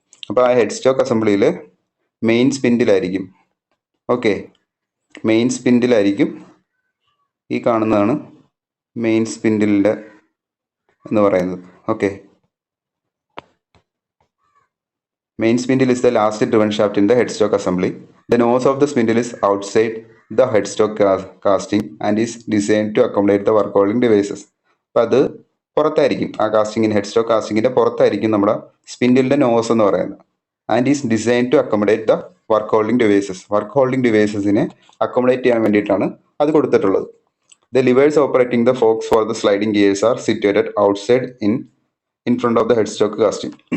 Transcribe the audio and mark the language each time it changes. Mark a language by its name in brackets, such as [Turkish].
[Malayalam] അപ്പോൾ ആ head stock അസംബ്ലിയിൽ മെയിൻ സ്പിൻഡിലായിരിക്കും. ഓക്കെ, മെയിൻ സ്പിൻഡിലായിരിക്കും ഈ കാണുന്നതാണ് മെയിൻ സ്പിൻഡിലിൻ്റെ എന്ന് പറയുന്നത്. [English] Okay, main spindle is the last driven shaft in the head stock assembly. The nose of the spindle is outside the headstock casting and is designed to accommodate the work holding devices. [Malayalam] അപ്പോൾ അത് പുറത്തായിരിക്കും, ആ കാസ്റ്റിങ്ങിന് ഹെഡ്സ്റ്റോക്ക് കാസ്റ്റിങ്ങിൻ്റെ പുറത്തായിരിക്കും നമ്മുടെ സ്പിൻഡിലിൻ്റെ nose എന്ന് പറയുന്നത്. [English] And is design to accommodate the work holding devices. [Malayalam] Work holding ഡിവൈസസിനെ accommodate ചെയ്യാൻ വേണ്ടിയിട്ടാണ് അത് കൊടുത്തിട്ടുള്ളത്. [English] The levers operating the forks for the sliding gears are situated outside in front of the headstock casting.